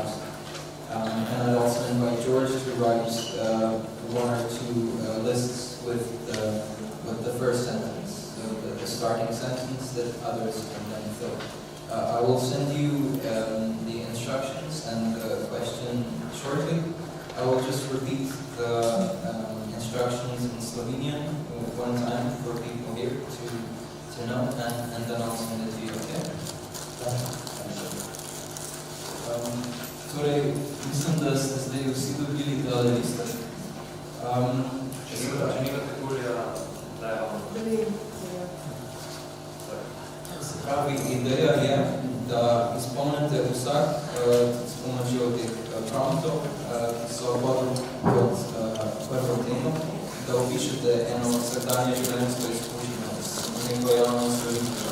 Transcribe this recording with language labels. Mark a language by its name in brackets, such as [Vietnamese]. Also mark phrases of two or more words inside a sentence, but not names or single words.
[English] And I'd also invite George to write one or two lists with the first sentence, so the starting sentence that others can then fill. I will send you the instructions and the question shortly. I will just repeat the instructions in Slovenian one time for people here to know, and then I'll send it to you, okay? [Slovenian] Torej, mislim, da ste zdaj vsi dobili ta lista. Če ni kategorija, da je ono. Se pravi, ideja je, da izpolnite vsak s pomočjo teh promptov, ki so kot prvo temo, da opišete eno vsakdanje življenjsko izkušnjo s neko javno storitev.